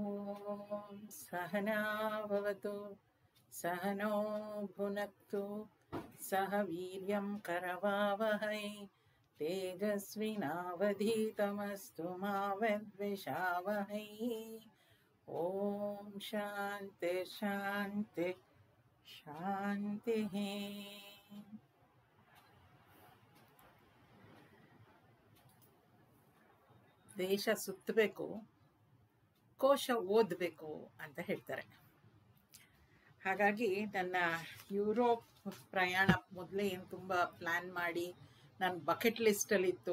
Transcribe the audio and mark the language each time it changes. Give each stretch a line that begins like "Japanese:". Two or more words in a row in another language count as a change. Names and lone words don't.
Sanskrit: ॐ सहना भवतु सहनो भुनक्तु सह वीर्यं करवावहै तेजस्विनावधीतमस्तु मा विद्विषावहै। ॐ शान्ति शान्ति शान्तिः।
Kannada: ದೇಶ ಸುತ್ತಬೇಕು, ಕೋಶ ಓದಬೇಕು ಅಂತ ಹೇಳ್ತಾರೆ. ಹಾಗಾಗಿ ನನ್ನ ಯುರೋಪ್ ಪ್ರಯಾಣ ಮೊದಲೇ ಏನು ತುಂಬ ಪ್ಲ್ಯಾನ್ ಮಾಡಿ ನನ್ನ
English: bucket listಲ್ಲಿತ್ತು.